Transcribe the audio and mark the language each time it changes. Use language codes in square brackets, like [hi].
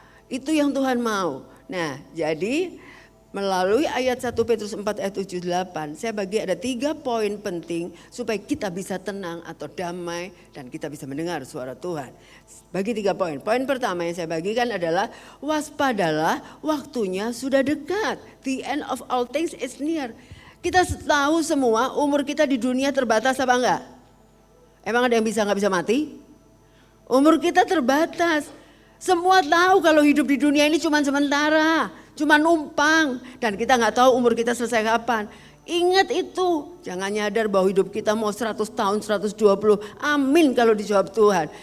[id] Itu yang Tuhan mau. Nah jadi melalui ayat 1 Petrus 4 ayat 7-8 saya bagi ada 3 poin penting supaya kita bisa tenang atau damai dan kita bisa mendengar suara Tuhan. Bagi 3 poin. Poin pertama yang saya bagikan adalah waspadalah, waktunya sudah dekat. [en] The end of all things is near. [id] Kita tahu semua umur kita di dunia terbatas apa enggak? Emang ada yang bisa nggak bisa mati? Umur kita terbatas. Semua tahu kalau hidup di dunia ini cuma sementara, cuma numpang. Dan kita nggak tahu umur kita selesai kapan. Ingat itu, jangan nyadar bahwa hidup kita mau 100 tahun, 120, amin kalau dijawab Tuhan.